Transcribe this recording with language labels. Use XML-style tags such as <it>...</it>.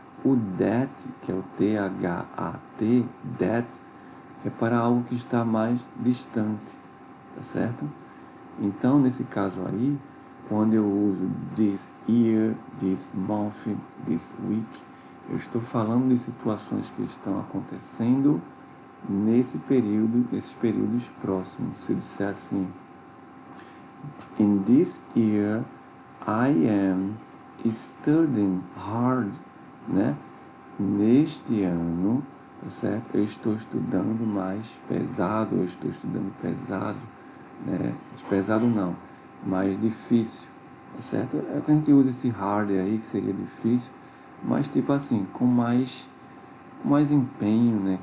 <pt>O that, que é o T-H-A-T, that, é para algo que está mais distante, tá certo? Então, nesse caso aí, quando eu uso</pt> <en>this year, this month, this week,</en> <pt>eu estou falando de situações que estão acontecendo nesse período, nesses períodos próximos. Se eu disser assim,</pt> <en>in this year, I am studying hard, né?</en> <pt>Neste ano, tá certo? Eu estou estudando mais pesado, eu estou estudando pesado, né? Pesado não, mais difícil, tá certo? É que a gente usa esse hard aí, que seria difícil, mas tipo assim, com mais empenho, né?</pt>